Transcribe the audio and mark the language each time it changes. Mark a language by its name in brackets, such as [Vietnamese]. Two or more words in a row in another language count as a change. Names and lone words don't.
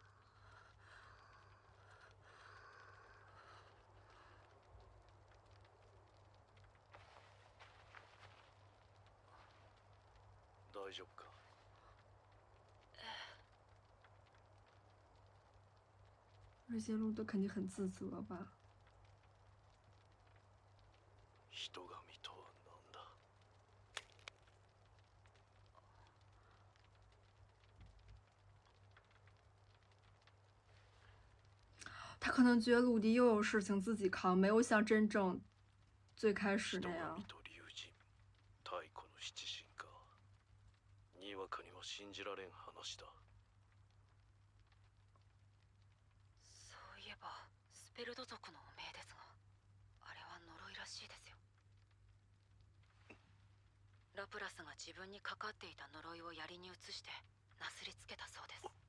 [Japanese] 大丈夫か？ [Chinese] 这些录的肯定很自责吧？ [Japanese] 人神とは何だ？ [Chinese] 他可能觉得鲁迪又有事情自己扛，没有像真正最开始那样。 [Japanese] 人神と竜神、太古の七神か。にわかには信じられん話だ。そういえばスペルド族の汚名ですが、あれは呪いらしいですよ。ラプラスが自分にかかっていた呪いを槍に移してなすりつけたそうです。